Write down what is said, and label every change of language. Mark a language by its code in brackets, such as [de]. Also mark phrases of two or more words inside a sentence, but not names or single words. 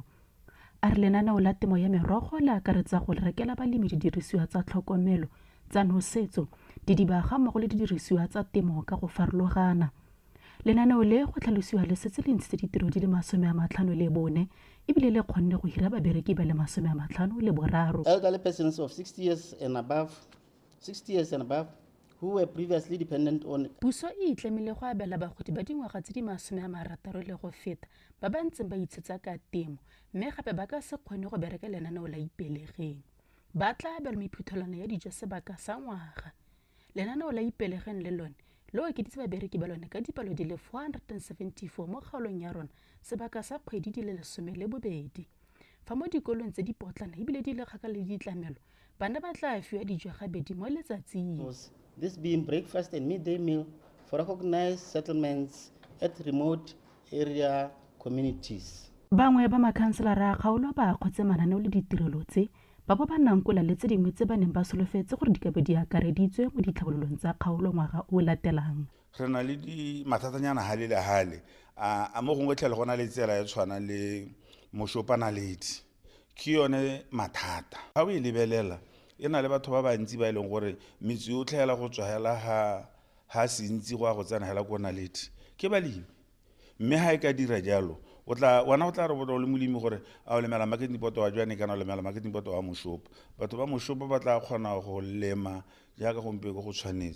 [tn] A re lenaneo la temo ya merogo le akaretsa go rekela balemi didirisiwa tsa tlhokomelo tsa nosetso didibaga mmogo le didirisiwa tsa temo ka go farologana. Lenaneo le go tlhalosiwa le setse le ntshitse ditiro di le 54 ebile le kgonne go hira babereki ba le 53. [en] Elderly persons of 60 years and above who were previously dependent on. [tn] Puso e itlamile go abela bagodi ba dingwaga tse di 60 le go feta ba ba ntseng ba itshetsa ka temo mme gape ba ka se kgone go bereka lenaneo la ipelegeng. Ba tla abelwa mephuthelwana ya dijo sebaka sa ngwaga. Lenaneo la ipelegeng le lone le okeditse babereki ba lone ka dipalo di le 474 mo kgaolong ya rona sebaka sa kgwedi di le 12. Fa mo dikolong tse di potlana ebile di le kgakala le ditlamelo bana ba tla fiwa dijo gabedi mo letsatsing. [en] This being breakfast and midday meal for recognized settlements at remote area communities. [tn] Bangwe ba makhanselara a kgaolo ba kgotse mananeo le ditirelo tse ba bo ba nankola le tse dingwe tse ba neng ba solofetse gore di ka be di akareditswe mo ditlhabololong tsa kgaolo ngwaga o latelang. re na le di mathatanyana hale le hale a mo gongwe tlhele gona le tsela ya tshwana le mošopanaledi ke yone mathata ga o e lebelela e na le batho ba bantsi ba e leng gore metsi o tlhaela go tswahela ha se ntsi go a go tsena hela ko naledi ke balemi mme ha e ka dira jalo wana o tla re bona o le molemi gore a o lemela marketing poto wa jwane kana o lemela marketing poto wa mošopo batho ba mošopo ba tla kgona go lema jaaka gompieko go tshwanetse